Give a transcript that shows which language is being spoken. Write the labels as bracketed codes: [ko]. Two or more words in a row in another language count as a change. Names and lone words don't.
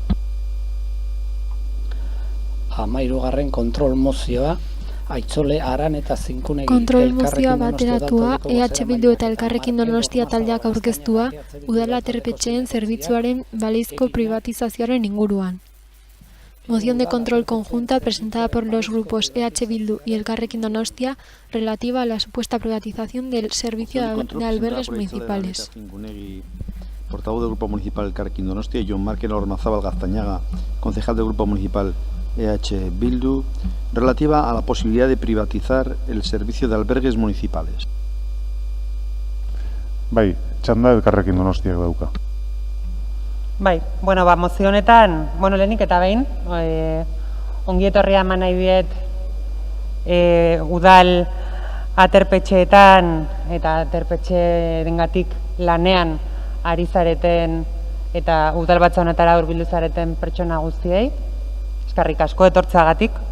[eu] 13. kontrol mozioa, Aitzole, Aran eta Zinkunegi. Kontrol mozioa bateratua, EH Bildu eta Elkarrekin Donostia taldeak aurkeztua, udala aterpetxeen zerbitzuaren balizko privatizazioaren inguruan. [es] Moción de control conjunta presentada por los grupos EH Bildu y Elkarrekin Donostia relativa a la supuesta privatización del servicio de albergues municipales. Portavoz del Grupo Municipal Elkarrekin Donostia, y Jon Markel Ormazábal Gaztañaga, concejal del Grupo Municipal EH Bildu, relativa a la posibilidad de privatizar el servicio de albergues municipales. [eu] Bai, txanda Elkarrekin Donostiak dauka. Bai, mozio honetan, lehenik eta behin, ongi etorria eman nahi diet udal aterpetxeetan eta aterpetxerengatik lanean ari zareten eta udal batza honetara hurbildu zareten pertsona guztiei, eskerrik asko etortzeagatik.